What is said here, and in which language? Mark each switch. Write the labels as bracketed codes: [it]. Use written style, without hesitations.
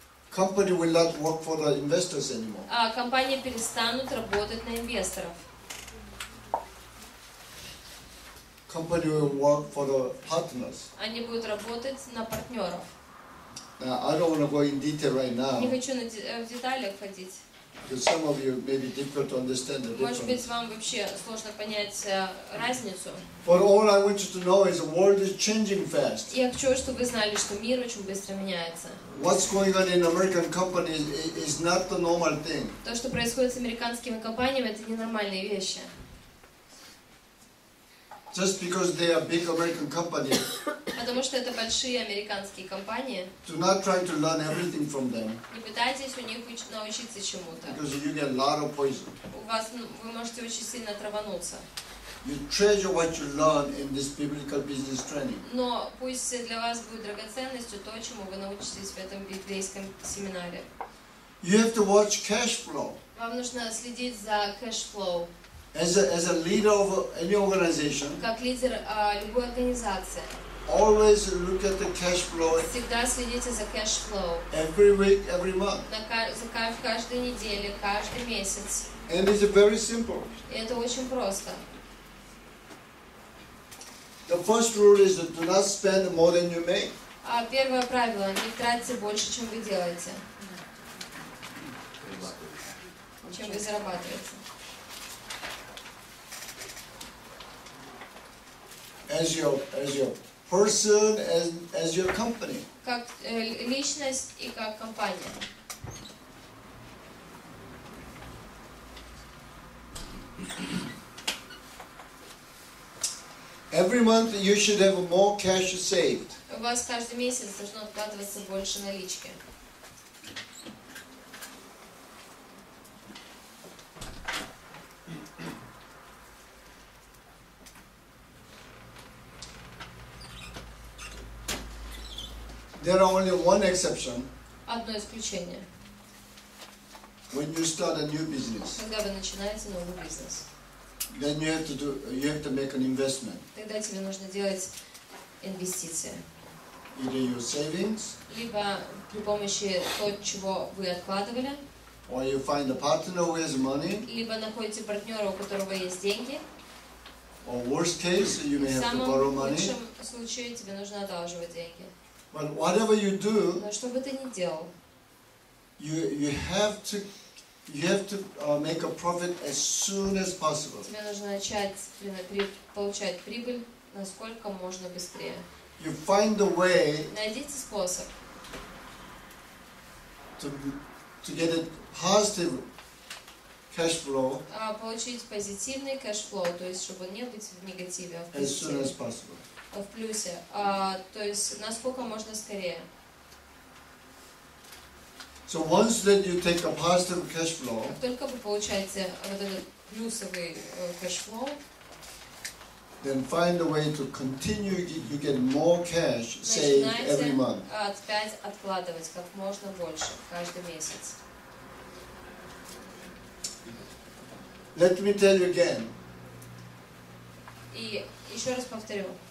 [en] company will not work for the investors anymore. [ru] компании перестанут работать на инвесторов. [en] Company will work for the partners. [ru] Они будут работать на партнеров. [en] Now, I don't want to go in detail right now, [ru] Не хочу в деталях ходить. [en] because some of you may be difficult to understand the [ru] Может быть, [en] difference. [ru] вам вообще сложно понять разницу. [en] But all I want you to know is the world is changing fast. [ru] Я хочу, чтобы вы знали, что мир очень быстро меняется. [en] What's going on in American companies is not the normal thing. [ru] То, что происходит с американскими компаниями, это ненормальные вещи. [en] Just because they are big American companies, [ru] Потому что это большие американские компании. [en] do not try to learn everything from them, [ru] Не пытайтесь у них научиться чему-то. [en] because you get a lot of poison. [ru] Вы можете очень сильно травануться. [en] You treasure what you learn in this biblical business training. [ru] Но пусть для вас будет драгоценностью то, чему вы научитесь в этом библейском семинаре. [en] You have to watch cash flow. [ru] Вам нужно следить за кэшфлоу. [en] As a leader of any organization, [ru] Как лидер любой организации. [en] always look at the cash flow [ru] Всегда следите за кэшфлоу. [en] every week, every month. [ru] В каждой неделе, каждый месяц. [en] And it's very simple. [ru] И это очень просто. [en] The first rule is to do not spend more than you make. [ru] Первое правило: не тратьте больше, чем вы делаете. Чем вы зарабатываете. [en] As your person, as your company. [ru] Как личность и как компания. [en] Every month you should have more cash saved. [ru] У вас каждый месяц должно откладываться больше налички. [en] There are only one exception. [ru] Одно исключение. [en] When you start a new business, [ru] Когда вы начинаете новый бизнес, [en] then you have to make an investment. [ru] тогда тебе нужно делать инвестиции. [en] Either your savings, [ru] Либо при помощи того, чего вы откладывали, [en] or you find a partner who has money, [ru] либо находите партнера, у которого есть деньги. [en] or worst case, you may [ru] В [en] have to borrow [ru] самом [en] money. [ru] лучшем случае тебе нужно одалживать деньги. [en] But whatever you do, [ru] Но что бы ты ни делал, [en] you have to make a profit as soon as possible. [ru] тебе нужно начать получать прибыль насколько можно быстрее. [en] You find a way [ru] Найдите способ, [en] to get a positive cash flow [ru] получить позитивный кэшфлоу, то есть чтобы не быть в негативе, а в [en] as soon as [ru] позитиве, [en] possible. [ru] в плюсе, то есть насколько можно скорее. [en] So once that you take a positive cash flow, [ru] Как только вы получаете вот этот плюсовый кэшфлоу, [en] then find a way to continue. You get more cash saved every [ru] Начинайте [en] month. [ru] опять откладывать как можно больше каждый месяц. [en] Let me tell you again. [ru] И еще раз повторю.